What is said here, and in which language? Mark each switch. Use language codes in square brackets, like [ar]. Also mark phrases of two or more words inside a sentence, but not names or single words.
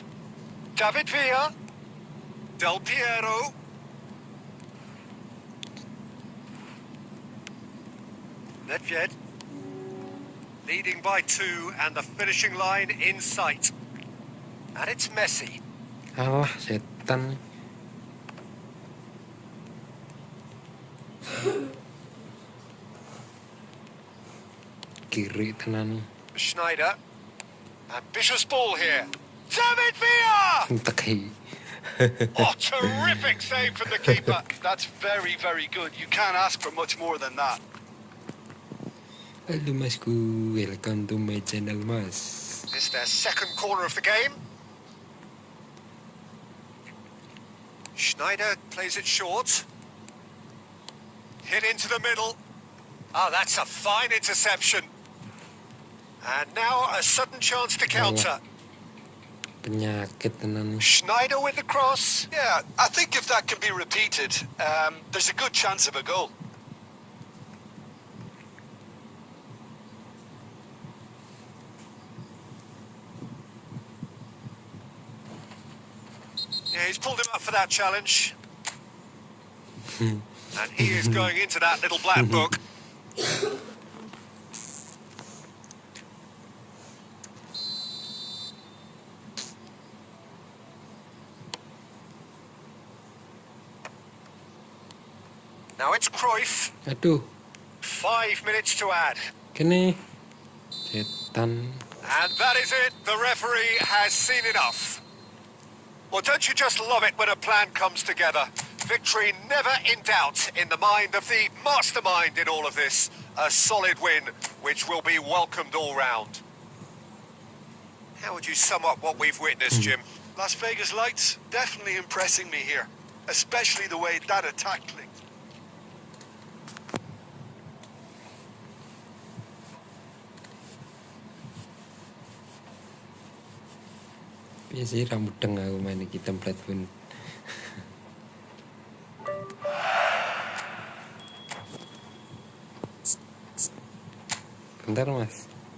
[en] David Villa. Del Piero. Nedved. Leading by 2 and the finishing line in sight. And it's Messi. [jv] Alah, setan. Kiri tenan. [en] Schneider. Ambitious ball here. David Villa! Teki. Oh, terrific save from the keeper. That's very, very good. You can't ask for much more than that. [jv] Halo masku, [en] welcome to my channel mas. This is their second corner of the game. Schneider plays it short. Hit into the middle. Oh, that's a fine interception. And now a sudden chance to counter. [jv] Penyakit tenan. [en] Schneider with the cross. Yeah, I think if that can be repeated, there's a good chance of a goal. Yeah, he's pulled him up for that challenge. And he is going into that little black book. Now it's Cruyff. [jv] Aduh, [en] 5 minutes to add. [jv] kene. Setan. [en] And that is it. The referee has seen enough. Well, don't you just love it when a plan comes together? Victory never in doubt in the mind of the mastermind in all of this. A solid win, which will be welcomed all round. How would you sum up what we've witnessed, Jim? Las Vegas Lights definitely impressing me here, especially the way that attack clicked. [id] Biasa rambut tengah aku main di tempat pun. Bentar mas.